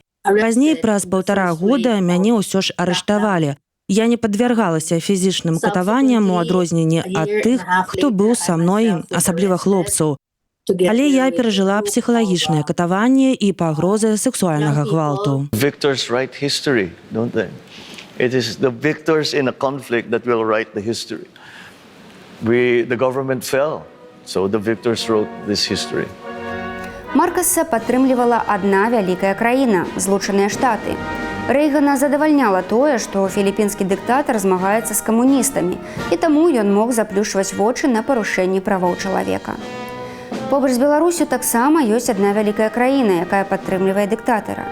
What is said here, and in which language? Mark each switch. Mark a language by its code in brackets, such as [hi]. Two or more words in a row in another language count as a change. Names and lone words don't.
[be] Пазней, праз 1,5 года, мяне ўсё ж арыштавалі. Я не падвяргалася фізічным катаванням у адрозненні ад тых, хто быў са мной, асабліва хлопцаў. Але я перажыла псіхалагічнае катаванне і пагрозы сексуальнага гвалту. [en] Victors write history, don't they? It is the victors in a conflict that will write the history. The government fell, so the victors wrote this history. [be] Маркаса падтрымлівала адна вялікая краіна – Злучаныя Штаты. Рэйгана задавальняла тое, што філіпінскі дыктатар змагаецца з камуністамі, і таму ён мог заплюшваць вочы на парушэнні правоў чалавека. Побач з Беларусю таксама ёсць адна вялікая краіна, якая падтрымлівае дыктатара.